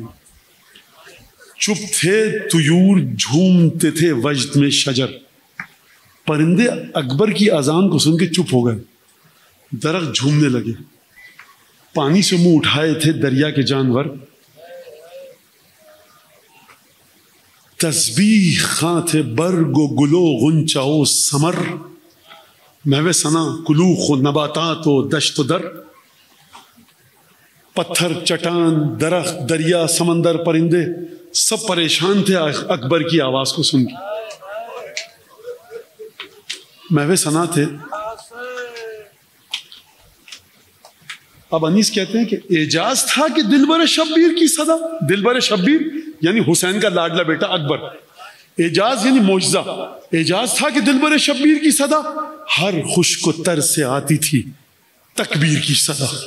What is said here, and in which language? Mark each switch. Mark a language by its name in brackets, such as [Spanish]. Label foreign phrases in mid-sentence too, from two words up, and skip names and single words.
[Urdu] چپ تھے طیور جھومتے تھے وجد میں شجر، پرندے اکبر کی اذان کو سن کے چپ ہو گئے، درخت جھومنے لگے، پانی سے منہ اٹھائے تھے دریا کے جانور، تسبیح خاں تھے برگ و گلو غنچہ و ثمر، محو ثنا کلوخ و نباتات و دشت و در، پتھر چٹان درخت دریا سمندر پرندے سب پریشان تھے اکبر کی آواز کو سن کے، محو ثنا تھے۔ اب انیس کہتے ہیں کہ اعجاز تھا کہ دلبر شبیر کی صدا، دلبر شبیر یعنی حسین کا لاڈلا بیٹا اکبر، اعجاز یعنی معجزہ، اعجاز تھا کہ دلبر شبیر کی صدا ہر خشک و تر سے آتی تھی تکبیر کی صدا۔